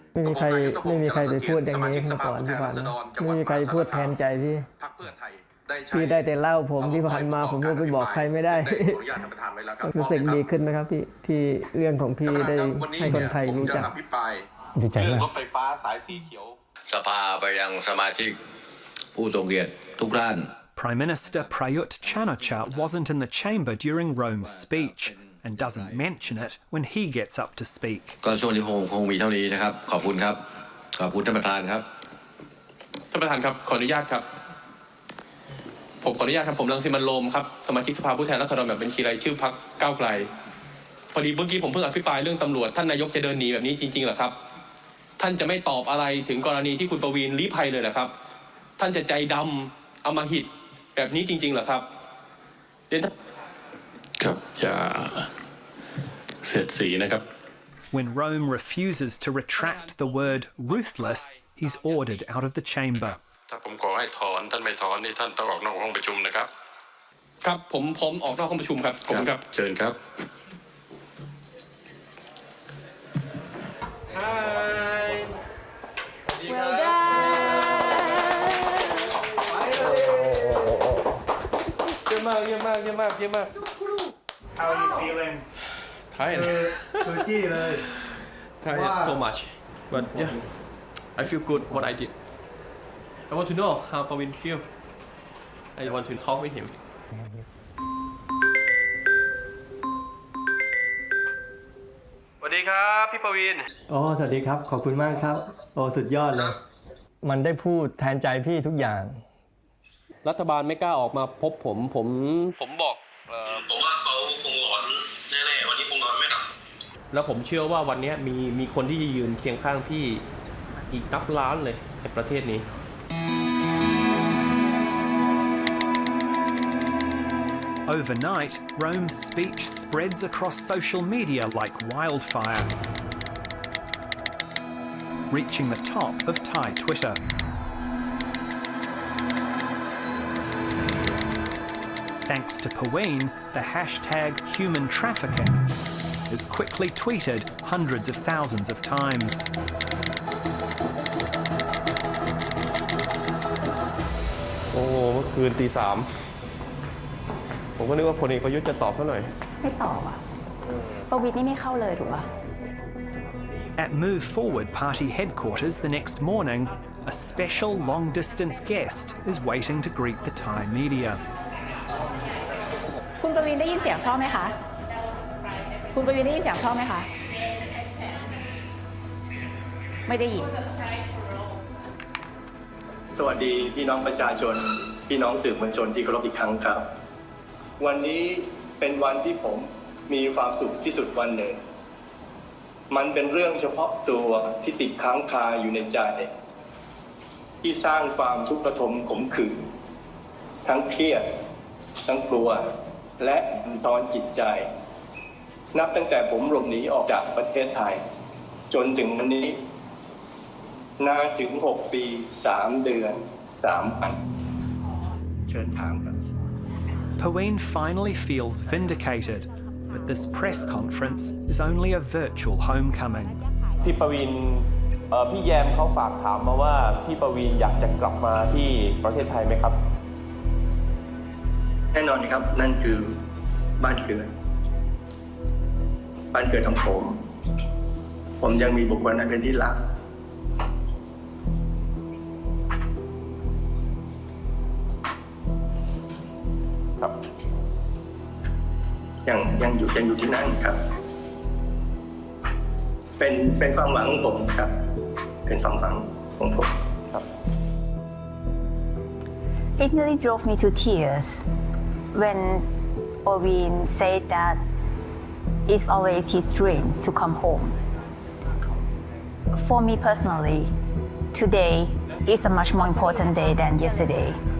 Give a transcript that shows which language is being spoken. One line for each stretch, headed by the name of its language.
Thai: ไม่มีใครไปพูดอย่างนี้มาก่อนที่ผ่านไม่มีใครพูดแทนใจพี่ได้แต่เล่าผมที่ผ่านมาผมก็ไปบอกใครไม่ได้รู้สึกดีขึ้นไหมครับที่เรื่องของพี่ได้ให้คนไทยรู้จักดีใจมาก รถไฟฟ้าสายสีเขียว สภาไปยังสมาชิกผู้ทรงเกียรติทุกท่าน
English: Prime Minister Prayut Chan-o-cha wasn't in the chamber during Rome's speech and doesn't mention it when he gets up to speak.
Thai: ก็ช่วงนี้คงมีเท่านี้นะครับขอบคุณครับขอบคุณท่านประธานครับ ท่านประธานครับขออนุญาตครับผมขออนุญาตครับผมรังสิมันต์โรมครับสมาชิกสภาผู้แทนราษฎรแบบบัญชีรายชื่อพรรคก้าวไกลพอดีเมื่อกี้ผมเพิ่งอภิปรายเรื่องตำรวจท่านนายกจะเดินหนีแบบนี้จริงๆเหรอครับท่านจะไม่ตอบอะไรถึงกรณีที่คุณประวีณลี้ภัยเลยเหรอครับท่านจะใจดำอำมหิตแบบนี้จริงๆเหรอครับ ครับจะเสียดสีนะครับ
English: When Rome refuses to retract the word ruthless, he's ordered out of the chamber.
Thai: ถ้าผมขอให้ถอนท่านไม่ถอนนี่ท่านต้องออกนอกห้องประชุมนะครับ ครับผมออกนอกห้องประชุมครับขอบคุณครับ เชิญครับ
English: Hi Well done
Thai: เยี่ยมมาก
English: How are you feeling? Tired
Thai: คือจี้เลย
English: Tired so much but yeah I feel good what I did I want to know how Paween feel I want to talk with him
Thai: สวัสดีครับพี่ประวีณ สวัสดีครับขอบคุณมากครับสุดยอดเลยมันได้พูดแทนใจพี่ทุกอย่าง รัฐบาลไม่กล้าออกมาพบผมบอก ผมว่าเขาคงหลอนแน่ๆวันนี้คงนอนไม่หลับ แล้วผมเชื่อว่าวันนี้มีคนที่ยืนเคียงข้างพี่อีกนับล้านเลยในประเทศนี้
English: Overnight, Rome's speech spreads across social media like wildfire, reaching the top of Thai Twitter. Thanks to Paween, the hashtag human trafficking is quickly tweeted hundreds of thousands of times.
Thai: เมื่อคืนตี 3ผมก็นึกว่าพลเอกประยุทธ์จะตอบซะหน่อย ไม่ตอบประวิตรนี่ไม่เข้าเลยถูกป่ะ
English: At Move Forward Party headquarters the next morning, a special long-distance guest is waiting to greet the Thai media.
Thai: คุณประวิตรได้ยินเสียงชอบไหมคะคุณประวิตรได้ยินเสียงชอบไหมคะไม่ได้ยิน สวัสดีพี่น้องประชาชนพี่น้องสื่อมวลชนที่เคารพอีกครั้งครับวันนี้เป็นวันที่ผมมีความสุขที่สุดวันหนึ่งมันเป็นเรื่องเฉพาะตัวที่ติดค้างคาอยู่ในใจที่สร้างความทุกข์ระทมขมขื่นทั้งเครียดทั้งกลัวและบั่นทอนจิตใจ นับตั้งแต่ผมหลบหนีออกจากประเทศไทยจนถึงวันนี้นานถึง6 ปี 3 เดือน 3 วันเชิญถามครับ
English: Paween finally feels vindicated, but this press conference is only a virtual homecoming.
Thai: พี่ประวินพี่แยมเขาฝากถามมาว่าพี่ประวินอยากจะกลับมาที่ประเทศไทยไหมครับ แน่นอนครับนั่นคือบ้านเกิดของผมยังมีบุคคลนั้นเป็นที่รัก ครับ ยังอยู่ที่นั่นครับเป็นความหวังของผมครับเป็นความหวังของผมครับ
English: It nearly drove me to tears when Paween said that it's always his dream to come home. For me personally, today is a much more important day than yesterday.